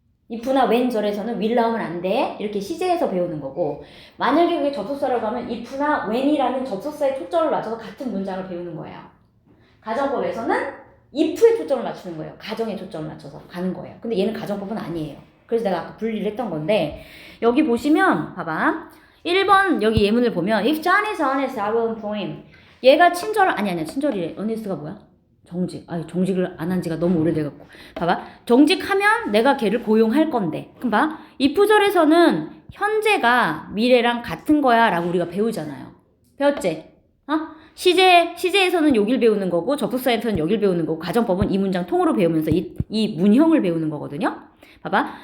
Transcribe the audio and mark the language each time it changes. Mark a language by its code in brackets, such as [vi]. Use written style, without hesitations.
[ko] if나 when 절에서는 will 나오면 안 돼. 이렇게 시제에서 배우는 거고 만약에 그게 접속사라고 하면 if나 when이라는 접속사에 초점을 맞춰서 같은 문장을 배우는 거예요. 가정법에서는 if에 초점을 맞추는 거예요. 가정에 초점을 맞춰서 가는 거예요. 근데 얘는 가정법은 아니에요. 그래서 내가 아까 분리를 했던 건데 여기 보시면 봐봐. 1번 여기 예문을 보면 [en] if John is honest, I will employ him. [ko] 얘가 친절을 아니야 친절이래. honest가 뭐야? 정직. 정직을 안 한 지가 너무 오래돼갖고. 봐봐. 정직하면 내가 걔를 고용할 건데. 그럼 봐. if절에서는 현재가 미래랑 같은 거야 라고 우리가 배우잖아요. 배웠지? 시제에서는 여길 배우는 거고 접속사에서는 여길 배우는 거고 가정법은 이 문장 통으로 배우면서 이 문형을 배우는 거거든요. 봐봐.